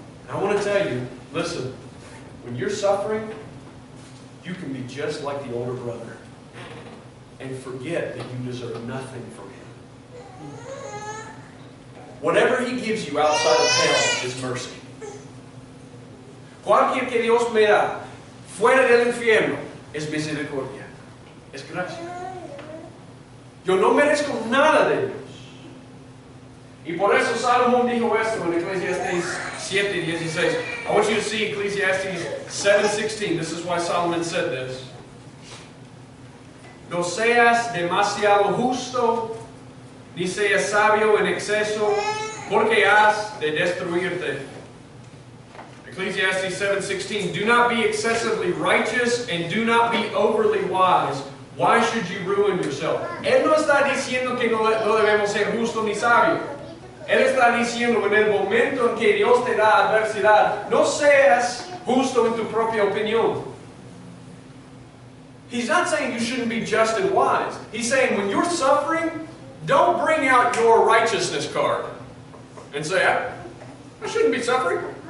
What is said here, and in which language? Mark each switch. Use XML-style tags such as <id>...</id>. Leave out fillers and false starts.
<en>I want to tell you, listen, when you're suffering, you can be just like the older brother and forget that you deserve nothing from Him. Whatever He gives you outside of hell is mercy.</en> <es>Cualquier que Dios me da fuera del infierno es misericordia, es gracia. Yo no merezco nada de Dios. Y por eso Salomón dijo esto en Ecclesiastes 7:16.</es> <en>I want you to see Ecclesiastes 7:16. This is why Solomon said this.</en> <es>No seas demasiado justo, ni seas sabio en exceso, porque has de destruirte.</es> <en>Ecclesiastes 7:16. Do not be excessively righteous and do not be overly wise. Why should you ruin yourself?</en> <es>Él no está diciendo que no debemos ser justos ni sabios. Él está diciendo en el momento en que Dios te da adversidad, no seas justo en tu propia opinión.</es> <en>He's not saying you shouldn't be just and wise. He's saying when you're suffering, don't bring out your righteousness card and say, I shouldn't be suffering.</en>